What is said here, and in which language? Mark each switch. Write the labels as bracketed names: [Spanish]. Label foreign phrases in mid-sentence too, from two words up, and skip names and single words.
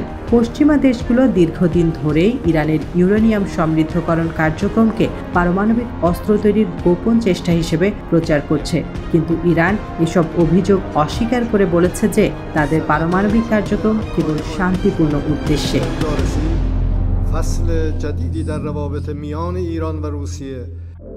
[Bangla] পশ্চিমা দেশগুলো দীর্ঘদিন ধরেই ইরানের ইউরেনিয়াম সমৃদ্ধকরণ কার্যক্রমকে পারমাণবিক অস্ত্র তৈরির গোপন চেষ্টা হিসেবে প্রচার করছে, কিন্তু ইরান এসব অভিযোগ অস্বীকার করে বলেছে যে তাদের পারমাণবিক কার্যক্রম কেবল শান্তিপূর্ণ উদ্দেশ্যে। [Persian] فصل جدیدی در روابط میان ایران و روسیه